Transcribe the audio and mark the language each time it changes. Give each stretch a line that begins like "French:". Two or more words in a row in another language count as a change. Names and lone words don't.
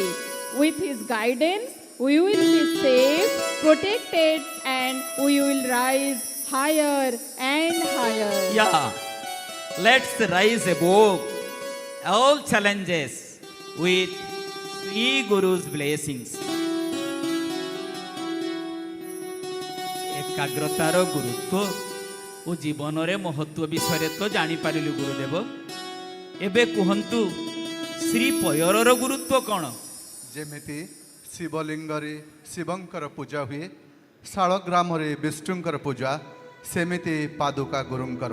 English: With his guidance, we will be safe, protected, and we will rise higher and higher. Yeah, let's rise above all challenges with Sri Guru's blessings.
Odia: ଏକାଗ୍ରତାର ଗୁରୁତ୍ୱ ଓ ଜୀବନରେ ମହତ୍ୱ ବିଷୟରେ ତ ଜାଣିପାରିଲୁ ଗୁରୁଦେବ। ଏବେ କୁହନ୍ତୁ ଶ୍ରୀ ପୟରର ଗୁରୁତ୍ୱ କ'ଣ? ଯେମିତି ଶିବଲିଙ୍ଗରେ ଶିବଙ୍କର ପୂଜା ହୁଏ, ଶାଳଗ୍ରାମରେ ବିଷ୍ଣୁଙ୍କର ପୂଜା, ସେମିତି ପାଦୁକା ଗୁରୁଙ୍କର।